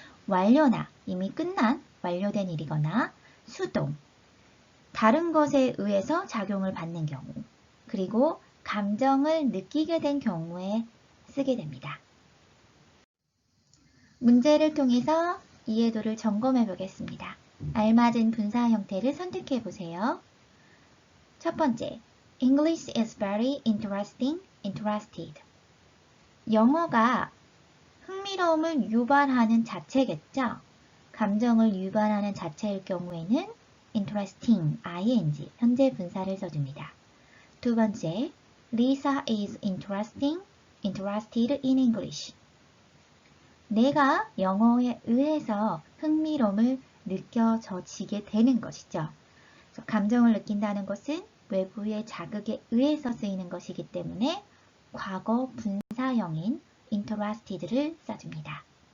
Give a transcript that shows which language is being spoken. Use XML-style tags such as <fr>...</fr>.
<ko>완료나 이미 끝난 완료된 일이거나 수동, 다른 것에 의해서 작용을 받는 경우, 그리고 감정을 느끼게 된 경우에 쓰게 됩니다. 문제를 통해서 이해도를 점검해 보겠습니다. 알맞은 분사 형태를 선택해 보세요. 첫 번째,</ko> <en>English is very interesting, interested.</en> <ko>영어가 흥미로움을 유발하는 자체겠죠? 감정을 유발하는 자체일 경우에는 interesting, ing, 현재 분사를 써줍니다. 두 번째,</ko> <en>Lisa is interested in English.</en> <ko>내가 영어에 의해서 흥미로움을 느껴지게 되는 것이죠. 감정을 느낀다는 것은 외부의 자극에 의해서 쓰이는 것이기 때문에 과거 분사형인 interested를 써줍니다.</ko>